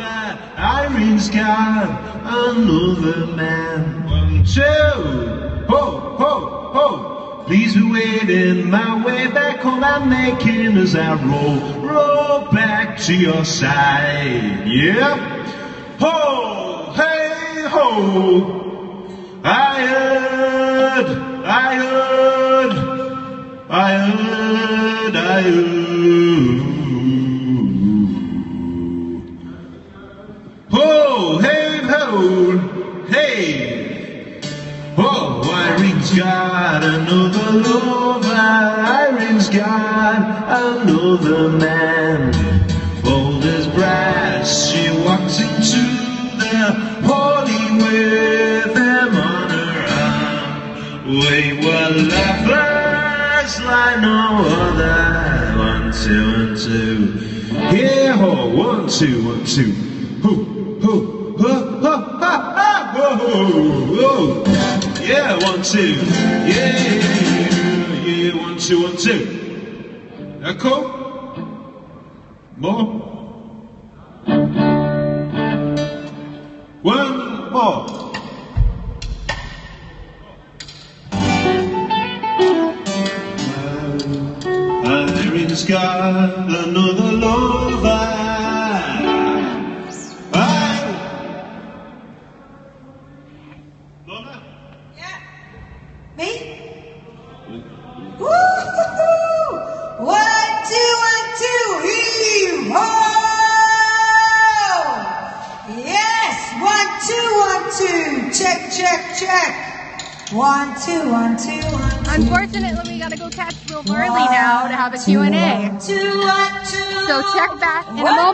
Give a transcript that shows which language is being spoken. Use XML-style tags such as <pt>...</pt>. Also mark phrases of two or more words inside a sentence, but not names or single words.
<en>Irene's got another man. 1, 2. Ho, ho, ho. Please be waiting my way back home. I'm making as I roll back to your side. Yeah. Ho, hey, ho. I heard. Ho, hey, ho, hey. Oh, Irene's got another lover. Irene's got another man. Bold as brass, she walks into the party with them on her arm. Wayward lovers like no other. 1, 2, 1, 2. Yeah, ho, 1, 2, 1, 2. Ho, ho, ho, ho, ha, ha, ho, ho. Yeah, 1, 2. Yeah, 1, 2, 1, 2. Echo. More. 1 more. Irene's got another lover. Lorna? Yeah. Me? Woo-hoo-hoo! 1, 2, 1, 2. Heave ho! Yes. 1, 2, 1, 2. Check, check, check. 1, 2, 1, 2, 1, 2. Unfortunately, we gotta go catch Will Burley now to have a Q&A. 1, 2, 1, 2. So check back in a</en>